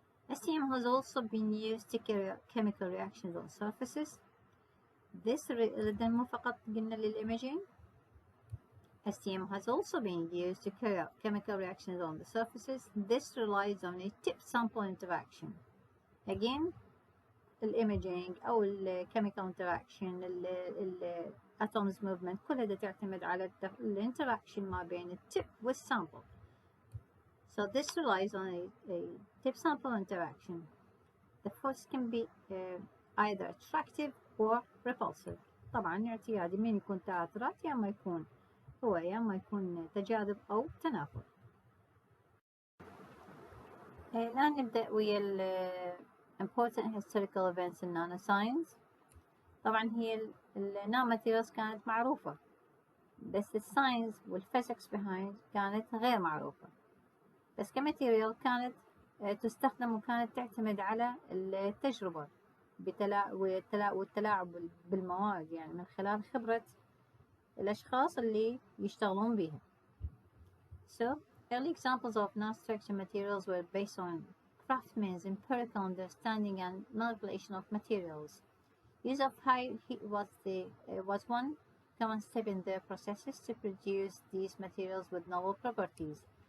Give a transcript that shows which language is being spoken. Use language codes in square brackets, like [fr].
[en] STM has also been used to carry out chemical reactions on surfaces. This [ar] مو فقط قلنا للإيميجينج. [en] STM has also been used to carry out chemical reactions on the surfaces. This relies on a tip-sample interaction. Again, [ar] الإيميجينج أو ال [en] chemical interaction, [ar] ال [en] atoms movement [ar] كلها تعتمد على الانتراكشن ما بين التip والسامبل. [en] So this relies on a tip-sample interaction. The force can be either attractive or repulsive. [ar] طبعا اعتيادي من يكون تآثرات يا ما يكون تجاذب أو تنافر. الآن نبدأ ويا [en] important historical events in nanoscience. [ar] طبعا هي النانوماتيريالز كانت معروفة، بس الساينس والفيزيكس [en] behind [ar] كانت غير معروفة. بس كماتيريال كانت تستخدم وكانت تعتمد على التجربة والتلاعب بالمواد، يعني من خلال خبرة الأشخاص اللي يشتغلون بيها. [en] So, early examples of non-structured materials were based on craftsmen's empirical understanding and manipulation of materials. Use of high heat was one common step in their processes to produce these materials with novel properties.